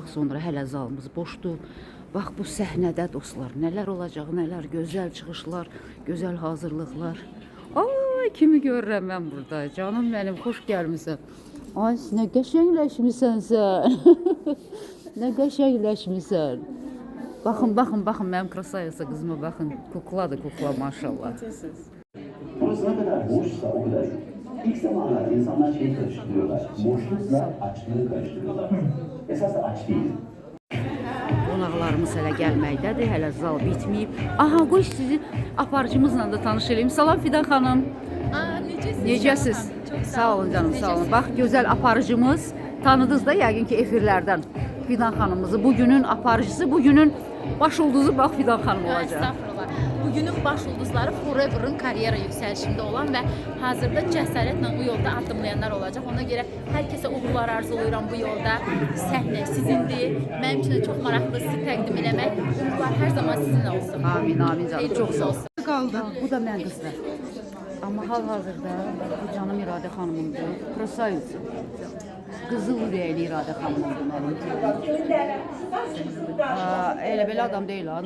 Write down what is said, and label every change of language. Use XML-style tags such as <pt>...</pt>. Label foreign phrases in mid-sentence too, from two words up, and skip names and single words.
<az>Sonra hələ zalımız boşdur. Bax bu səhnədə dostlar, nələr olacaq, nələr gözəl çıxışlar, gözəl hazırlıqlar. Ay, kimi görürəm mən burada. Canım mənim, xoş gəlmisən. Ay, nə qəşəngləşmisən sən. Nə qəşəngləşmisən. Baxın, baxın, baxın, mənim krasavitsa qızıma baxın. Kukladır, kukla maşallah.</az> <tr>Burası ne kadar boşsa o kadar. İlk zamanlar insanlar şeyi karıştırıyorlar. Boşlukla açlığı karıştırıyorlar. Esas da aç değil.</tr> <az>Qonaqlarımız hələ gəlməkdədir, hələ zal bitməyib. Aha, qoy sizi aparıcımızla da tanış edeyim. Salam Fidan xanım. Necəsiz? Sağ olun canım, sağ olun. Bax, gözəl aparıcımız. Tanıdınız da yəqin ki efirlərdən Fidan xanımımızı. Bugünün aparıcısı, bugünün baş ulduzu bax Fidan xanım olacaq.</az> <tr>Estağfurullah. Bugünün baş ulduzları Forever'ın kariyera yükselişinde olan ve hazırda cesaretle bu yolda adımlayanlar olacak. Ona göre herkese uğurlar arzuluyorum bu yolda.</tr> <az>Səhne sizindir.</az> <tr>Benim için de çok</tr> <az>maraqlı sizi təqdim eləmək.</az> <tr>Uğurlar her zaman sizinle olsun. Amin, amin canım. Çok sağ ol. olsun.</tr> <az>Qaldı. Bu da mən qızlar. Amma hal-hazırda bu canım İradə xanımımdır. Krasavitsa. Qızıl ürəkli İradə xanımımdır mənim. Elə belə adam deyil ha.</az>